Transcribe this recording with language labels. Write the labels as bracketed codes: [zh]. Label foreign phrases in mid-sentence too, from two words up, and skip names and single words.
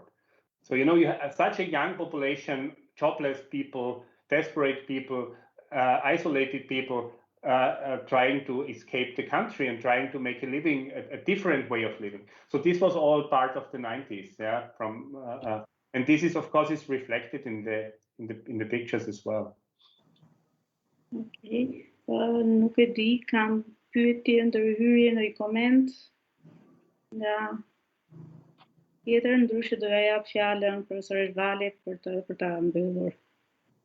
[en] So, you know, you have such a young population, jobless people, desperate people, isolated people, trying to escape the country and trying to make a living, a different way of living. So this was all part of the 90s, yeah. And this is, of course, is reflected in the pictures as well. [sq] Okay, nuk e di, kam pyetje, ndërhyrje në koment nga tjetër, ndryshe do ja jap fjalën profesorit Valit për ta mbyllur.